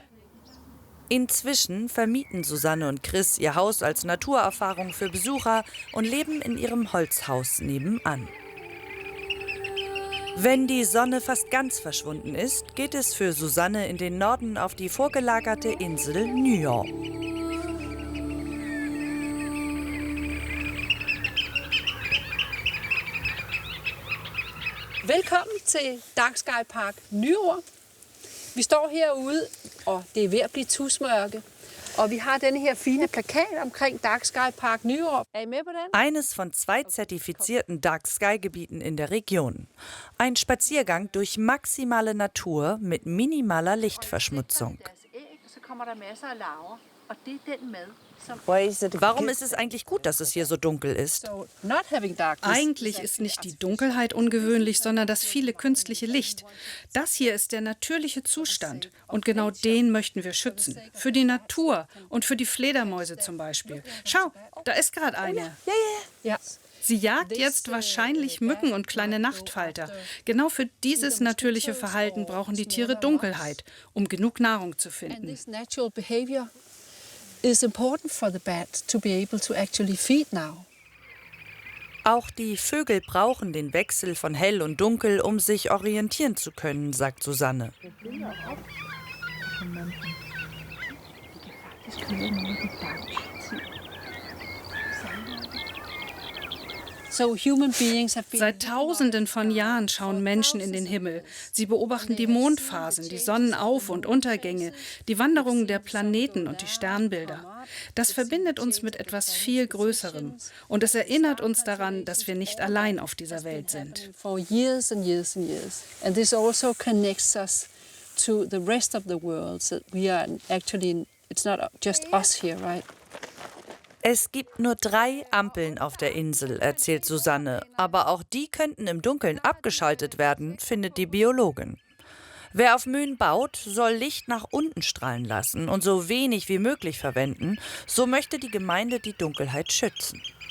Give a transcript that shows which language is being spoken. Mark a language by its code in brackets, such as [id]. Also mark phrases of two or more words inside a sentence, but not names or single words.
[de] Inzwischen vermieten Susanne und Chris ihr Haus als Naturerfahrung für Besucher und leben in ihrem Holzhaus nebenan. Wenn die Sonne fast ganz verschwunden ist, geht es für Susanne in den Norden auf die vorgelagerte Insel Nyår. [da] Velkommen til Dark-Sky Park Nyår. Vi står herude, og det er ved at blive tusmørke. Og vi har denne her fine plakat omkring Dark Sky Park Nyrup. Er I med på den? [de] Eines von 2 zertifizierten Dark Sky Gebieten in der Region. Ein Spaziergang durch maximale Natur mit minimaler Lichtverschmutzung. [da] Så kommer der masser af larver, og det er den mad. [de] Warum ist es eigentlich gut, dass es hier so dunkel ist? Eigentlich ist nicht die Dunkelheit ungewöhnlich, sondern das viele künstliche Licht. Das hier ist der natürliche Zustand. Und genau den möchten wir schützen. Für die Natur und für die Fledermäuse zum Beispiel. Schau, da ist gerade eine. Ja. Sie jagt jetzt wahrscheinlich Mücken und kleine Nachtfalter. Genau für dieses natürliche Verhalten brauchen die Tiere Dunkelheit, um genug Nahrung zu finden. [en] Is important for the bat to be able to actually feed now. [de] Auch die Vögel brauchen den Wechsel von hell und dunkel, um sich orientieren zu können, sagt Susanne. Seit Tausenden von Jahren schauen Menschen in den Himmel. Sie beobachten die Mondphasen, die Sonnenauf- und Untergänge, die Wanderungen der Planeten und die Sternbilder. Das verbindet uns mit etwas viel Größerem. Und es erinnert uns daran, dass wir nicht allein auf dieser Welt sind. [en] For years and years and years. And this also connects us to the rest of the world. So we are actually, it's not just us here, right? [de] Es gibt nur 3 Ampeln auf der Insel, erzählt Susanne. Aber auch die könnten im Dunkeln abgeschaltet werden, findet die Biologin. Wer auf Möhn baut, soll Licht nach unten strahlen lassen und so wenig wie möglich verwenden. So möchte die Gemeinde die Dunkelheit schützen.